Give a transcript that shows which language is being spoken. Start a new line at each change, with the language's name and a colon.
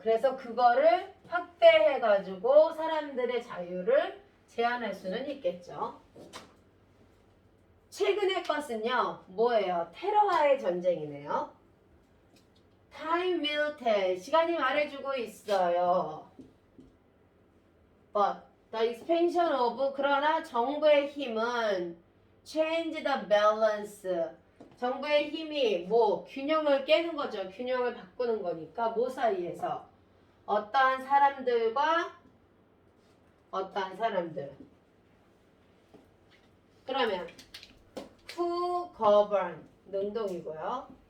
Korean: 그래서 그거를 확대해 가지고 사람들의 자유를 제한할 수는 있겠죠. 최근의 것은요. 뭐예요? 테러와의 전쟁이네요.
English: Time will tell.
Korean: 시간이 말해주고 있어요.
English: But the expansion of
Korean: 그러나 정부의 힘은
English: change the balance.
Korean: 정부의 힘이 뭐 균형을 깨는 거죠. 균형을 바꾸는 거니까 뭐 사이에서 어떠한 사람들과 어떠한 사람들. 그러면
English: who govern
Korean: 능동이고요.